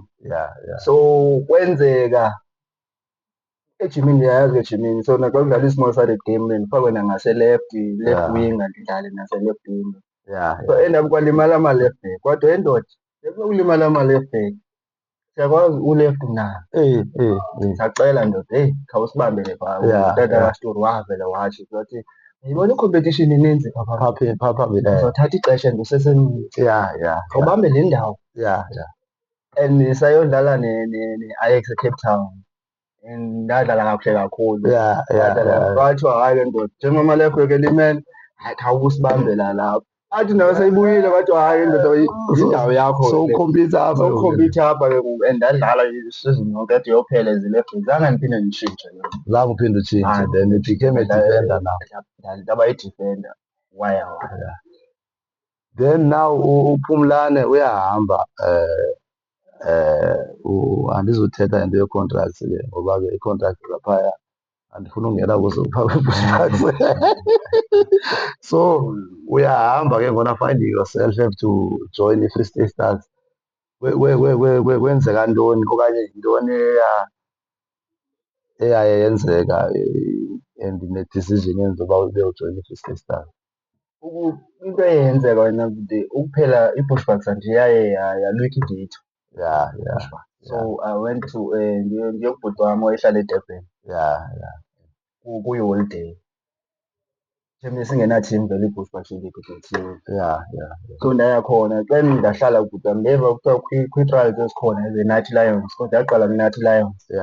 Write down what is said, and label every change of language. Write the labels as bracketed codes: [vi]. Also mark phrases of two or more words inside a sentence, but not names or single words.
[xh] So kwenzeka ejimini, ndiyayazi ejimini, so naxa kudlala i- [en] small sided game [xh] ndifakwe nangase-left wing, ndidlale nase-left wing. So endap kwalimala ama-left back, kodwa endoda sekunokulimala ama-left back siyakwazi u-left na. Sacela ndoda, heyi khawusibambele phaa. Utata kaSturu wavela watsho wathi, yayibona i-competition ininzi phaa uzothatha ixesha nje usesemncinci, khawubambe le ndawo. And sayodlala ne-Ajax eCape Town and ndadlala kakuhle kakhulu. Kwathiwa hayi ke ndoda, njengoba ama-left back elimele, hayi khawusibambela lapha. Athi nayo seyibuyile kwathiwa hayi ndoda yindawo yakho. Sowukhompitha apha ke ngoku, and ndadlala isizini yonke yade yophela as i-left back. Zange ndiphinde nditshintshe. Zange uphinde utshintshe, [en] then you became a defender now. [xh] Ndaba yi-defender waya. Then now uPhumlane uyahamba, andizuthetha into ye-contracts ke ngoba ke i-contract zaphaya andifuna ungena kuzo kwi-Bushbucks. So uyahamba ke ngona, [en] finding yourself, have to join i-Free State Stars. [xh] Kwenzeka ntoni okanye yintoni eyaye yenzeka and ne-decision yenza uba ube ujoyina i-Free State Stars? Into eyenzeka wena ukuphela i-Bushbucks nje yaye yalwikha idate. [en] So I went to [xh] ndiyokubhuti wam owayehlala eDurban kuyiholiday. Njengoba singenathim vele i-Bushbucks indidikethiwe. So ndaya khona, xa ndahlala kubhuti wam ndeva kuthiwa kwi-trials ezikhona ze-Nathi Lions, kodwa yaqala kwi-Nathi Lions.